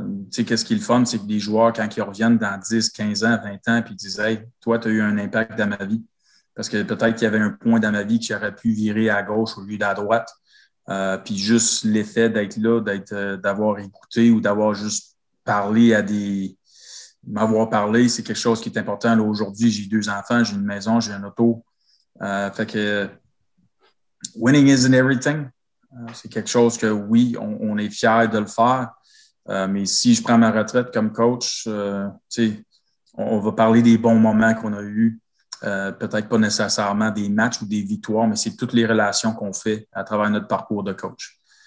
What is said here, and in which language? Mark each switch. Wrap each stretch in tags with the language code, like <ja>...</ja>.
<fr>Qu'est-ce qui est le fun, c'est que des joueurs, quand ils reviennent dans 10, 15 ans, 20 ans, puis ils disent « Hey, toi, tu as eu un impact dans ma vie. » Parce que peut-être qu'il y avait un point dans ma vie que j'aurais pu virer à gauche au lieu d'à droite. Puis juste l'effet d'être là, d'avoir écouté ou d'avoir juste parlé m'avoir parlé, c'est quelque chose qui est important. Là, aujourd'hui, j'ai 2 enfants, j'ai une maison, j'ai un auto. Fait que</fr> <en>winning isn't everything.</en> <fr>C'est quelque chose que, oui, on est fiers de le faire. Mais si je prends ma retraite comme coach, on va parler des bons moments qu'on a eus. Peut-être pas nécessairement des matchs ou des victoires, mais c'est toutes les relations qu'on fait à travers notre parcours de coach.</fr>